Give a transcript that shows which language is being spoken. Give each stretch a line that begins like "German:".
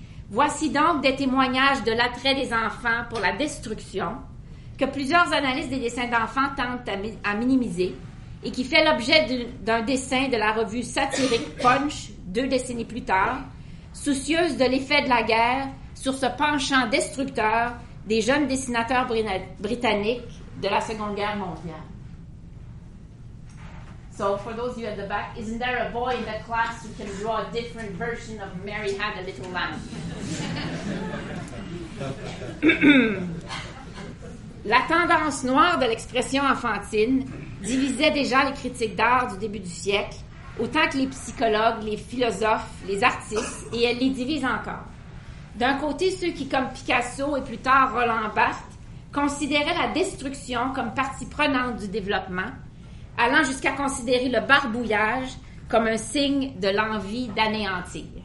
French: Voici donc des témoignages de l'attrait des enfants pour la destruction, que plusieurs analystes des dessins d'enfants tentent à minimiser, et qui fait l'objet d'un dessin de la revue satirique Punch, 2 décennies plus tard, soucieuse de l'effet de la guerre sur ce penchant destructeur des jeunes dessinateurs britanniques de la Seconde Guerre mondiale.
English: So for those of you at the back, isn't there a boy in the class who can draw a different version of Mary Had a Little Lamb?
French: La tendance noire de l'expression enfantine divisait déjà les critiques d'art du début du siècle, autant que les psychologues, les philosophes, les artistes, et elle les divise encore. D'un côté, ceux qui, comme Picasso et plus tard Roland Barthes, considéraient la destruction comme partie prenante du développement, allant jusqu'à considérer le barbouillage comme un signe de l'envie d'anéantir.